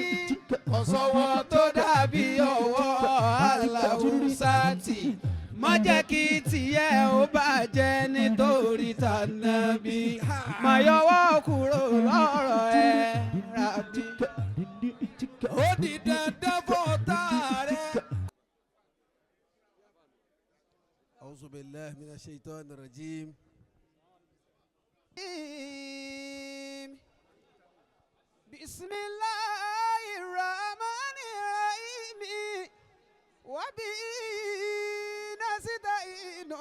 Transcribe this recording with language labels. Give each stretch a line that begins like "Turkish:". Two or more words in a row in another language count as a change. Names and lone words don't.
Yoruba: Ọ̀sọ̀wọ́ tó dàbí ọwọ́ Aláwùsátì. Má jẹ́ kí tiẹ̀ ó bàjẹ́ nítorí tànàbí. Má yọwọ́ kúrò lọ́rọ̀ ẹ̀ Rabbi. Ó di dandan fọ́tà rẹ̀.
Arabic: أعوذ بالله من الشيطان الرجيم. بسم الله الرحمن الرحيم. وبه نستعين.